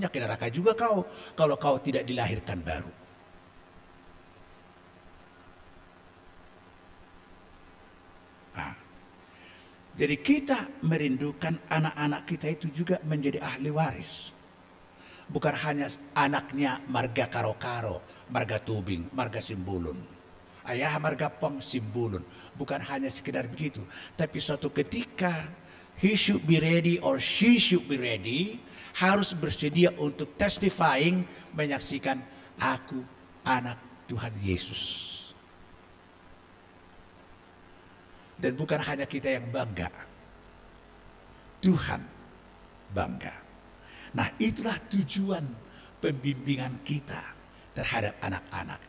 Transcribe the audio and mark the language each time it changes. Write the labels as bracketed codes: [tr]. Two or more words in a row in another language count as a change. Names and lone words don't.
[id] Ke neraka juga kau kalau kau tidak dilahirkan baru. Jadi kita merindukan anak-anak kita itu juga menjadi ahli waris. Bukan hanya anaknya marga Karo-Karo, marga Tubing, marga Simbulun. Ayah marga Pong Simbulun. Bukan hanya sekedar begitu. Tapi suatu ketika [en] he should be ready or she should be ready. [id] Harus bersedia untuk testifying, menyaksikan aku anak Tuhan Yesus. Dan bukan hanya kita yang bangga. Tuhan bangga. Nah, itulah tujuan pembimbingan kita terhadap anak-anak.